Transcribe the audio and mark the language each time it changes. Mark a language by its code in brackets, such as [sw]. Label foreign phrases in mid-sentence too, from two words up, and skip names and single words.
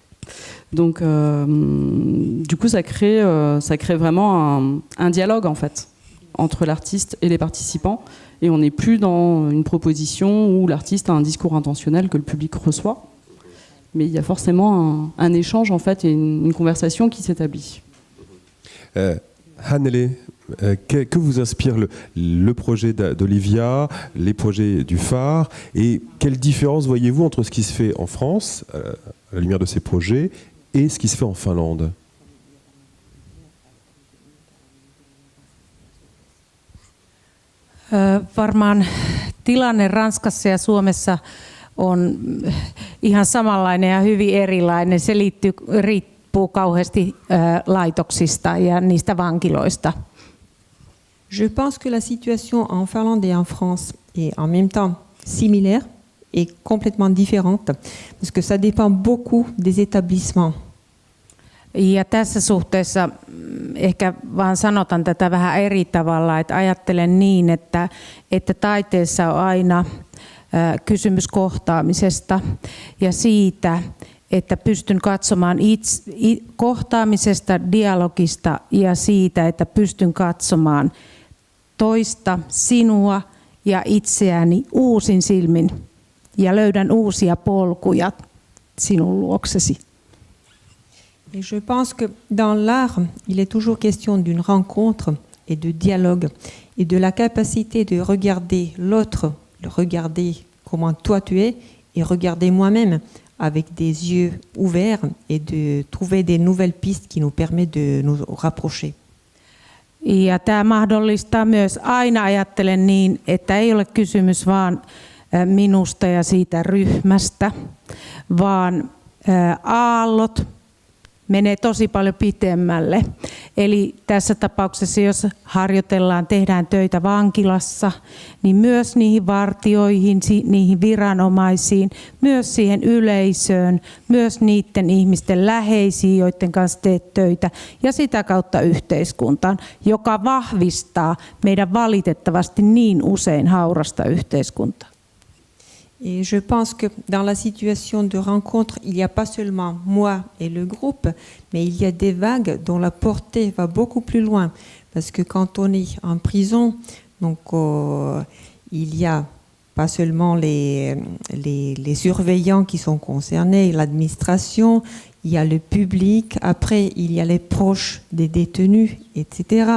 [fr] Donc, du coup, ça crée vraiment un dialogue en fait entre l'artiste et les participants, et on n'est plus dans une proposition où l'artiste a un discours intentionnel que le public reçoit, mais il y a forcément un échange en fait et une conversation qui s'établit. Hannele, que vous inspire le projet d'Olivia, les projets du phare, et quelle différence voyez-vous entre ce qui se fait en France, à la lumière de ces projets, et ce qui se fait en Finlande ? [fi] Varmaan tilanne Ranskassa ja Suomessa on ihan samanlainen ja hyvin erilainen. Se riippuu puhuu kauheasti laitoksista ja niistä vankiloista. [fr] Je pense que la situation en Finlande et en France est en même temps similaire et complètement différente, parce que ça dépend beaucoup des établissements. [fi] Ja tässä suhteessa ehkä vaan sanotan tätä vähän eri tavalla, että ajattelen niin, että taiteessa on aina kysymys kohtaamisesta ja siitä, että pystyn katsomaan kohtaamisesta, dialogista ja siitä, että pystyn katsomaan toista, sinua ja itseäni uusin silmin ja löydän uusia polkuja sinun luoksesi. [fr] Et je pense que dans l'art, il est toujours question d'une rencontre et de dialogue et de la capacité de regarder l'autre, de regarder comment toi tu es et regarder moi-même avec des yeux ouverts et de trouver des nouvelles pistes qui nous permettent de nous rapprocher. [fi] Ja tämä mahdollistaa myös, aina ajattelen niin, että ei ole kysymys vaan minusta ja siitä ryhmästä, vaan aallot menee tosi paljon pitemmälle. Eli tässä tapauksessa, jos harjoitellaan, tehdään töitä vankilassa, niin myös niihin vartioihin, niihin viranomaisiin, myös siihen yleisöön, myös niiden ihmisten läheisiin, joiden kanssa teet töitä, ja sitä kautta yhteiskuntaan, joka vahvistaa meidän valitettavasti niin usein haurasta yhteiskuntaa. [fr] Et je pense que dans la situation de rencontre, il n'y a pas seulement moi et le groupe, mais il y a des vagues dont la portée va beaucoup plus loin. Parce que quand on est en prison, donc, il y a pas seulement les surveillants qui sont concernés, l'administration, il y a le public, après il y a les proches des détenus, etc.